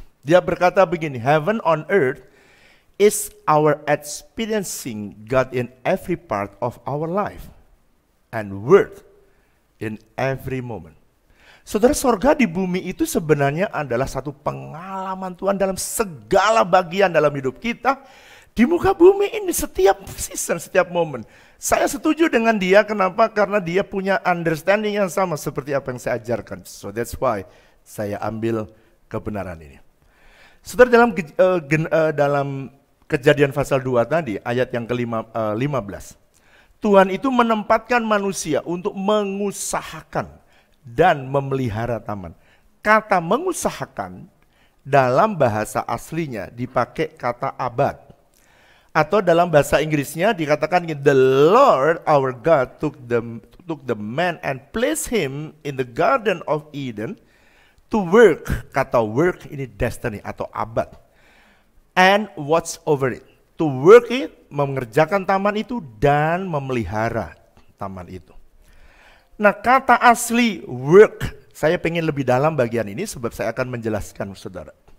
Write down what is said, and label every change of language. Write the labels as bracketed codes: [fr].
[id] Dia berkata begini, [en] heaven on earth is our experiencing God in every part of our life and word in every moment. [id] Saudara, sorga di bumi itu sebenarnya adalah satu pengalaman Tuhan dalam segala bagian dalam hidup kita, Di muka bumi ini setiap season, setiap momen. Saya setuju dengan dia, kenapa? Karena dia punya understanding yang sama seperti apa yang saya ajarkan. [en] So that's why [id] saya ambil kebenaran ini. Saudara, dalam Kejadian pasal 2 tadi, ayat yang ke-15. Tuhan itu menempatkan manusia untuk mengusahakan dan memelihara taman. Kata mengusahakan dalam bahasa aslinya dipakai kata abad. Atau dalam bahasa Inggrisnya dikatakan, [en] the Lord our God took the man and placed him in the Garden of Eden to work. [id] Kata work ini destiny atau abad. [en] And watch over it. To work it, [id] mengerjakan taman itu dan memelihara taman itu. Nah, kata asli work, saya pengen lebih dalam bagian ini sebab saya akan menjelaskan, saudara.